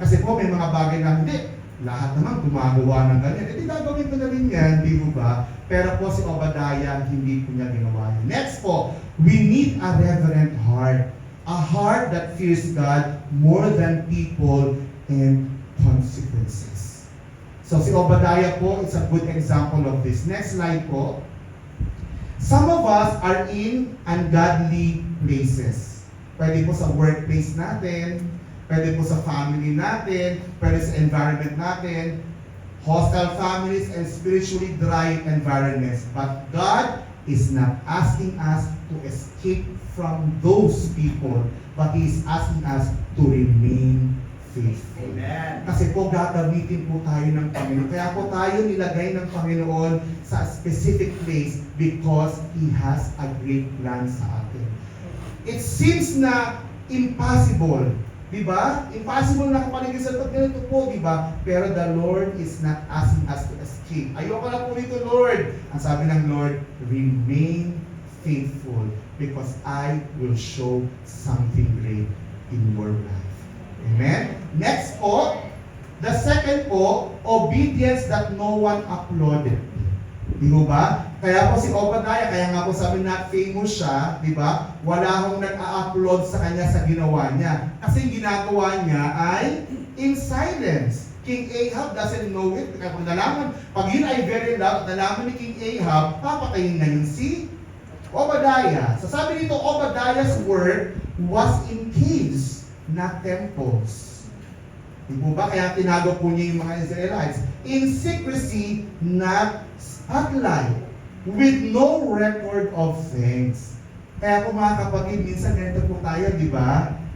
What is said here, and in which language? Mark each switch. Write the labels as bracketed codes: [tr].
[tl] Kasi po may mga bagay na hindi. Lahat naman gumagawa ng ganyan. Hindi gagawin ko na rin yan, di ba? Pero po si Obadiah, hindi po niya ginawa yan. [en] Next po, we need a reverent heart. A heart that fears God more than people and consequences. So si Obadiah po is a good example of this. Next slide po. Some of us are in ungodly places. [tl] Pwede po sa workplace natin, pwede po sa family natin, pwede sa environment natin, [en] hostile families and spiritually dry environments. But God is not asking us to escape from those people, but He is asking us to remain faithful. Amen. [tl] Kasi po gagamitin po tayo ng Panginoon. Kaya po tayo nilagay ng Panginoon sa specific place [en] because He has a great plan [tl] sa atin. [en] It seems na impossible, diba? [tl] Impossible na kapaligid sa ganito po, diba? [en] Pero the Lord is not asking us to escape. [tl] Ayoko na po nito, Lord. Ang sabi ng Lord, [en] remain faithful because I will show something great in your life. Amen? Next po, the second po, obedience that no one applauded. [tl] Di ba? Kaya po si Obadiah, kaya nga po sabi na famous siya, di ba? Wala akong nag-a-upload sa kanya sa ginawa niya. Kasi ginagawa niya ay [en] in silence. King Ahab doesn't know it. [tl] Kaya pag nalaman, pag yun ay very loud, nalaman ni King Ahab, papatayin na yun si Obadiah. So sabi dito, [en] Obadiah's word was in caves, not temples. [tl] Di ba? Kaya tinago po niya yung mga Israelites. [en] In secrecy, not spotlight. With no record of things. [tl] Kaya po mga kapatid, minsan ganito po tayo, di ba?